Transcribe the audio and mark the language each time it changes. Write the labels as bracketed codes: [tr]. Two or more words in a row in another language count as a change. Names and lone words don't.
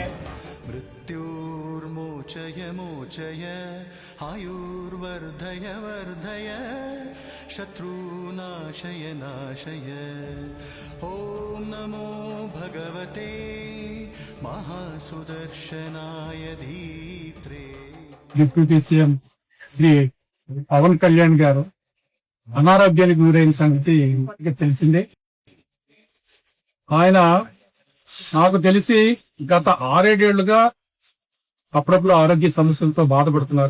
[sa] मृत्युर्मोचय मोचय आयुर्वर्धय वर्धय शत्रुनाशय नाशय। ॐ नमो भगवते महासुदर्शनाय धीत्रे। [te] డిప్యూటీ సీఎం శ్రీ పవన్ కళ్యాణ్ గారు అనారోగ్యానికి గురైన సంగతి తెలిసిందే. ఆయన నాకు తెలిసి గత 6-7 ఏళ్లుగా అప్పుడప్పుడు ఆరోగ్య సమస్యలతో బాధపడుతున్నారు.